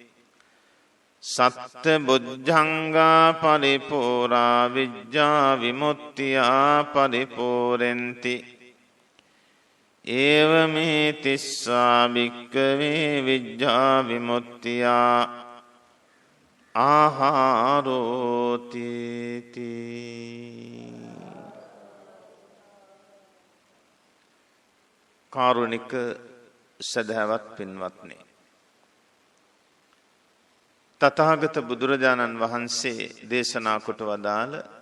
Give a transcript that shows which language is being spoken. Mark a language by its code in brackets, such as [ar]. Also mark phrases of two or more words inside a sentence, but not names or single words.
[pi] සත්බුද්ධංගා පරිපූරා විජ්ජා විමුක්තියා පරිපූරෙන්ති ඒවමේ තිස්සා භික්ඛවේ විජ්ජා විමුක්තියා [si] ආහාරෝති කාරුණික සදහවත් පින්වත්නි, තථාගත බුදුරජාණන් වහන්සේ දේශනා කොට වදාළ